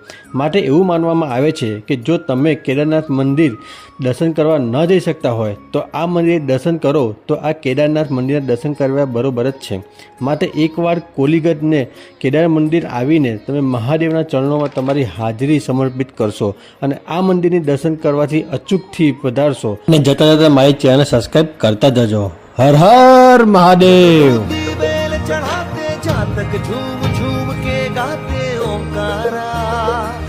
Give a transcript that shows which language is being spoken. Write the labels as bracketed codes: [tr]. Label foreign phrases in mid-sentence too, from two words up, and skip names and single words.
[gu] માટે એવું માનવામાં આવે છે કે જો તમે કેદારનાથ મંદિર દર્શન કરવા ન જઈ શકતા હોય તો આ મંદિર દર્શન કરો તો આ કેદારનાથ મંદિરના દર્શન કરવા બરોબર જ છે. માટે એકવાર કોલીગઢને કેદાર મંદિર આવીને તમે મહાદેવના ચરણોમાં તમારી હાજરી સમર્પિત કરશો અને આ મંદિરની દર્શન કરવાથી અચૂકથી પધારશો. અને જતા જતા મારી [en] channel subscribe [gu] કરતા જજો. હર હર મહાદેવ. [hi] चढ़ाते जा तक झूम झूम के गाते ओंकारा।